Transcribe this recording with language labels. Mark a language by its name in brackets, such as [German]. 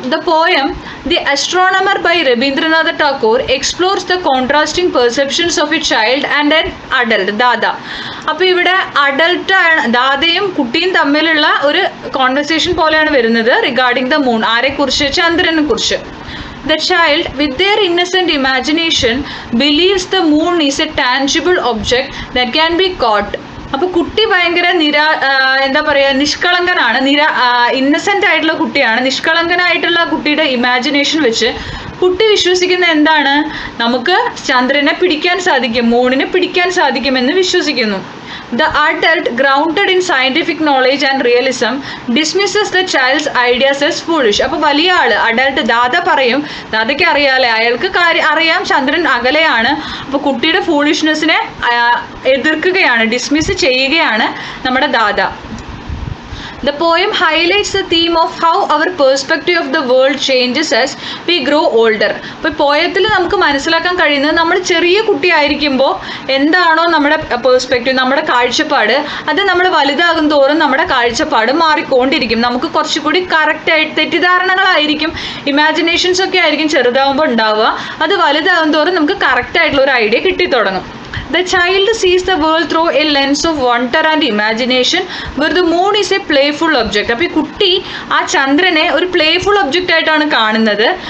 [English] The poem the astronomer by Rabindranath Tagore explores the contrasting perceptions of a child and an adult. Dada. [Malayalam] അപ്പോൾ ഇവിടെ അഡൽട്ടാണ്, ദാദയും കുട്ടിയും തമ്മിലുള്ള ഒരു കോൺവെർസേഷൻ പോലെയാണ് വരുന്നത്. [English] Regarding the moon. [Malayalam] ആരെക്കുറിച്ച്? ചന്ദ്രനെ കുറിച്ച്. [English] The child, with their innocent imagination, believes the moon is a tangible object that can be caught. [Malayalam] അപ്പോൾ കുട്ടി ഭയങ്കര എന്താ പറയുക, നിഷ്കളങ്കനാണ്, ഇന്നസെൻ്റ് ആയിട്ടുള്ള കുട്ടിയാണ്. നിഷ്കളങ്കനായിട്ടുള്ള കുട്ടിയുടെ ഇമാജിനേഷൻ വെച്ച് കുട്ടി വിശ്വസിക്കുന്ന എന്താണ്? നമുക്ക് ചന്ദ്രനെ പിടിക്കാൻ സാധിക്കും, മൂണിനെ പിടിക്കാൻ സാധിക്കുമെന്ന് വിശ്വസിക്കുന്നു. [English] The adult, grounded in scientific knowledge and realism, dismisses the child's ideas as foolish. [Malayalam] അപ്പോൾ വലിയ ആള് അഡൽട്ട് ദാദ പറയും, ദാദയ്ക്ക് അറിയാലേ, അയാൾക്ക് അറിയാം ചന്ദ്രൻ അകലെയാണ്. അപ്പോൾ കുട്ടിയുടെ ഫൂളിഷ്നെസ്സിനെ എതിർക്കുകയാണ്, ഡിസ്മിസ് ചെയ്യുകയാണ് നമ്മുടെ ദാദ. [English] The poem highlights the theme of how our perspective of the world changes as we grow older. [Malayalam] ഇപ്പോൾ പോയത്തിൽ നമുക്ക് മനസ്സിലാക്കാൻ കഴിയുന്നത് നമ്മൾ ചെറിയ കുട്ടിയായിരിക്കുമ്പോൾ എന്താണോ നമ്മുടെ പേഴ്സ്പെക്റ്റീവ്, നമ്മുടെ കാഴ്ചപ്പാട്, അത് നമ്മൾ വലുതാകും തോറും നമ്മുടെ കാഴ്ചപ്പാട് മാറിക്കൊണ്ടിരിക്കും. നമുക്ക് കുറച്ചുകൂടി കറക്റ്റായിട്ട് തെറ്റിദ്ധാരണകളായിരിക്കും, ഇമാജിനേഷൻസ് ഒക്കെ ആയിരിക്കും ചെറുതാവുമ്പോൾ ഉണ്ടാവുക. അത് വലുതാകും തോറും നമുക്ക് കറക്റ്റായിട്ടുള്ള ഒരു idea കിട്ടിത്തുടങ്ങും. [English] The child sees the world through a lens of wonder and imagination, where the moon is a playful object. [Malayalam] അപ്പോൾ ഈ കുട്ടി ആ ചന്ദ്രനെ ഒരു പ്ലേഫുൾ ഒബ്ജക്റ്റ് ആയിട്ടാണ് കാണുന്നത്.